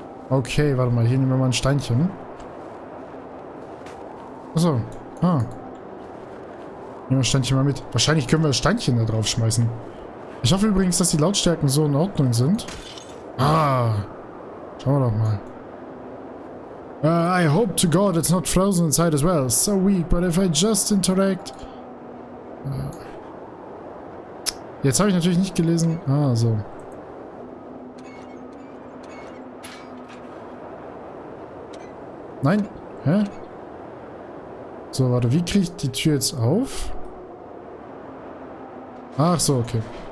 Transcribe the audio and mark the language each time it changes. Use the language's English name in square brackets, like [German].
[German] Okay, warte mal. Hier nehmen wir mal ein Steinchen. Achso. Ah. Nehmen wir das Steinchen mal mit. Wahrscheinlich können wir das Steinchen da drauf schmeißen. Ich hoffe übrigens, dass die Lautstärken so in Ordnung sind. Ah. Schauen wir doch mal. [English] I hope to God it's not frozen inside as well. So weak, but if I just interact... [German] Jetzt habe ich natürlich nicht gelesen. Ah, so. Nein. Hä? So, warte. Wie kriege ich die Tür jetzt auf? Ach so, okay.